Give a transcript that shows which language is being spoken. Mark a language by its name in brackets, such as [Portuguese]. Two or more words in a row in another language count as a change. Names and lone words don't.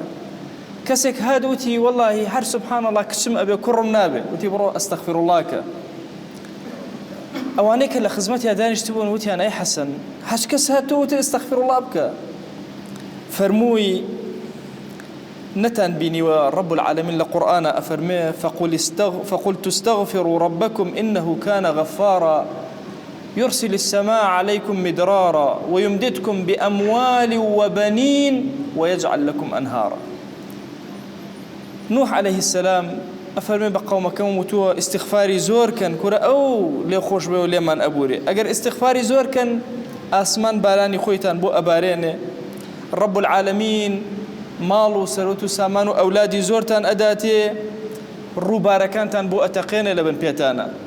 [Central Kurdish] کەسێک هات وتی وەڵڵی هەر [Arabic] سوبحان الله [Central Kurdish] کچم ئەبێ کوڕم نابێ، وتی بڕۆ ئەستەغفیرڵڵا کە. ئەوانەی کە لە خزمەتیا دانیشتبوون وتیان ئەی حەسەن هەچ کەس هاتەوە وتی ئەستەغفیرڵڵا بکە. فەرمووی نتان بینیوە [Arabic] رب العالمین [Central Kurdish] لە قورئانە ئەفەرمێ [Arabic] فقلت استغفروا ربكم إنه كان غفارا يرسل السماء عليكم مدرارا ويمددكم بأموال وبنين ويجعل لكم أنهارا. [Central Kurdish] نوح [Arabic] عليه السلام [Central Kurdish] ئەفەرمێ بە قەومەکەم وتووە ئیستیغفاری زۆر کەن کورە ئەو لێ خۆش بێ و لێمان ئەبورێ. ئەگەر ئیستیغفاری زۆر کەن ئاسمان بارانی خۆیتان بۆ ئەبارێنێ، [Arabic] ڕەب العالەمین [Central Kurdish] ماڵ و سەرۆت و سامان و ئەولادی زۆرتان ئەداتێ، ڕووبارەکانتان بۆ ئەتەقێنێ لە بن پێتانە.